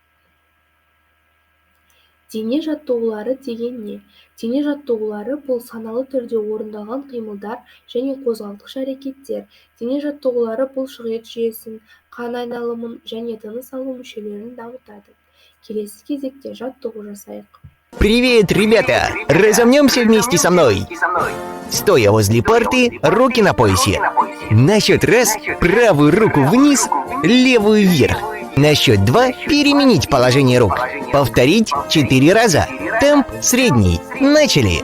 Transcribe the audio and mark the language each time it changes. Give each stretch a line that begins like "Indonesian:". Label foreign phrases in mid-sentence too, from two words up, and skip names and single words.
Kazakh: Дене жаттығулары деген не? Дене жаттығулары бұл саналы түрде орындалған қимылдар және қозғалтқыш әрекеттер. Дене жаттығулары бұл бұлшықет жүйесін, қан айналымын және тыныс алу мүшелерін дамытады. Келесі кезекте жаттығу жасайық.
Russian: Привет, ребята! Разомнемся вместе со мной. Стоя возле парты, руки на поясе. На счет раз правую руку вниз, левую вверх. На счет 2 переменить положение рук. Повторить 4 раза. Темп средний. Начали.